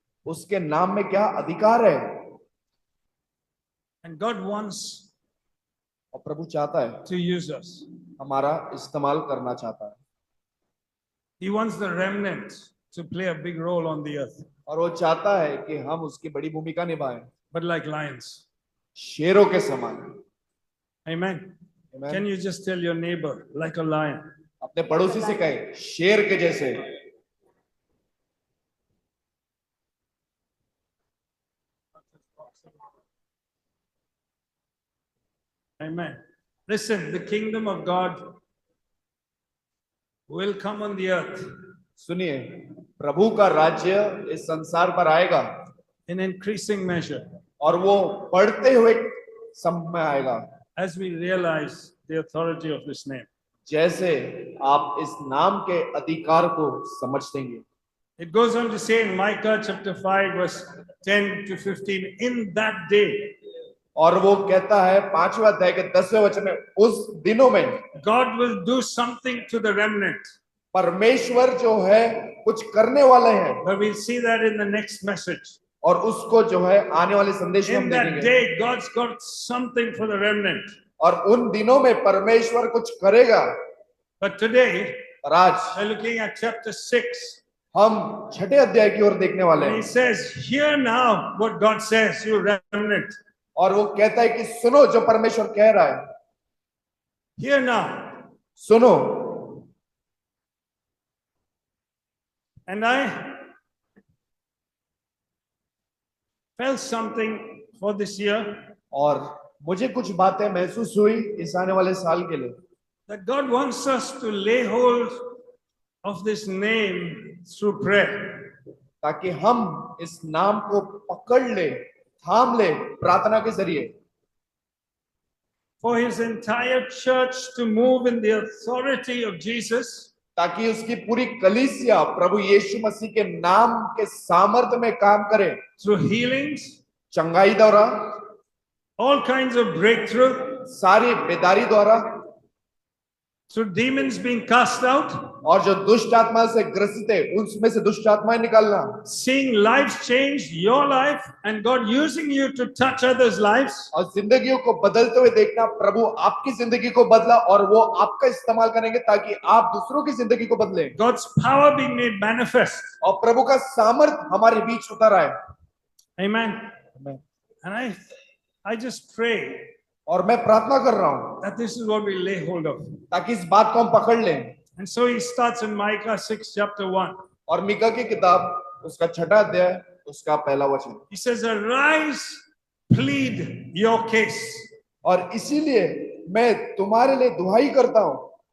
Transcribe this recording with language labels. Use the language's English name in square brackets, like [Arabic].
[Hindi] उसके नाम में क्या अधिकार है। [English] And God wants [Hindi] और प्रभु चाहता है, [English] to use us. [Hindi] हमारा इस्तेमाल करना चाहता है, [English] He wants the remnant to play a big role on the earth, [Hindi] और वो चाहता है कि हम उसकी बड़ी भूमिका निभाएं, [English] but like lions. [Hindi] शेरों के समान। [English] Amen. Amen. Can you just tell your neighbor, like a lion? [Hindi] अपने पड़ोसी से कहे, शेर के जैसे। [English] Amen. Listen, the kingdom of God will come on the earth [Hindi] सुनिए, प्रभु का राज्य इस संसार पर आएगा [English] in increasing measure [Hindi] और वो बढ़ते हुए समय आएगा [English] as we realize the authority of this name. [Hindi] जैसे आप इस नाम के अधिकार को समझ देंगे। [English] It goes on to say in Micah chapter 5 verse 10 to 15, in that day, [Hindi] और वो कहता है 5वें अध्याय के 10वें वचन में, उस दिनों में [English] God will do something to the remnant. [Hindi] परमेश्वर जो है कुछ करने वाले हैं, [English] But we'll see that in the next message. [Hindi] और उसको जो है आने वाले संदेश में हम [English] In that [Hindi] देखेंगे। [English] day, God's got something for the remnant. [Hindi] और उन दिनों में परमेश्वर कुछ करेगा। [English] But today, [Hindi] और आज [English] we're looking at chapter 6. [Hindi] हम 6ठे अध्याय की ओर देखने वाले [English] And he [Hindi] हैं, [English] says, hear now what God says, you remnant. [Hindi] और वो कहता है कि सुनो जो परमेश्वर कह रहा है, [English] Hear now. [Hindi] सुनो। [English] And I felt something for this year, [Hindi] और मुझे कुछ बातें महसूस हुई इस आने वाले साल के लिए, [English] that God wants us to lay hold of this name through prayer. [Hindi] ताकि हम इस नाम को पकड़ ले, थाम ले प्रार्थना के जरिए, [English] For his entire church to move in the authority of Jesus, [Hindi] ताकि उसकी पूरी कलीसिया प्रभु यीशु मसीह के नाम के सामर्थ्य में काम करे, [English] through healings, [Hindi] चंगाई द्वारा, [English] all kinds of breakthrough, [Hindi] सारी बेदारी द्वारा, [English] through demons being cast out, [Hindi] और जो दुष्ट आत्मा से ग्रसित है उसमें से दुष्ट आत्माएं निकालना, [English] seeing lives change, your life, and God using you to touch others' lives. [Hindi] और जिंदगियों को बदलते हुए देखना, प्रभु आपकी जिंदगी को बदला और वो आपका इस्तेमाल करेंगे ताकि आप दूसरों की जिंदगी को बदलें, [English] God's power being made manifest. [Hindi] और प्रभु का सामर्थ हमारे बीच उतर आए। [English] Amen. And I just pray [Hindi] और मैं प्रार्थना कर रहा हूं [English] that this is what we lay hold of. [Hindi] ताकि इस बात को हम पकड़ लें। [English] And so he starts in Micah 6 chapter 1. [Hindi] और मीका की किताब उसका 6ठा अध्याय उसका पहला वचन, [English] He says, arise, plead your case. [Hindi] और इसीलिए मैं तुम्हारे लिए दुहाई करता हूं।